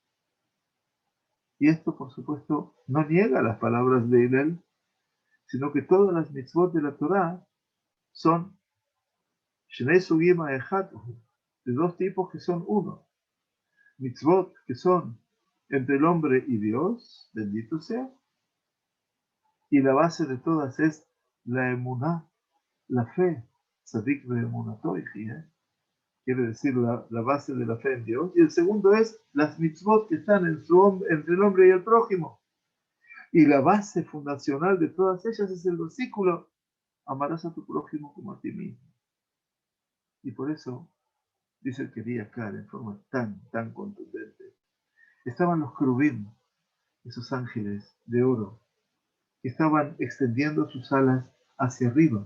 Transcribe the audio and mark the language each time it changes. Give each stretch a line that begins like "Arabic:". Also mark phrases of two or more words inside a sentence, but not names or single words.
Spanish: Y esto, por supuesto, no niega las palabras de Hillel, sino que todas las mitzvot de la Torá son
Hebrew: שני סוגים אחד,
Spanish: de dos tipos que son uno. Mitzvot que son entre el hombre y Dios, bendito sea, y la base de todas es la emuná, la fe,
Hebrew: צדיק באמונתו יחיה,
Spanish: quiere decir la base de la fe en Dios. Y el segundo es las mitzvot que están entre el hombre y el prójimo. Y la base fundacional de todas ellas es el versículo, amarás a tu prójimo como a ti mismo. Y por eso, dice el querido acá, en forma tan contundente, estaban los querubín, esos ángeles de oro, que estaban extendiendo sus alas hacia arriba.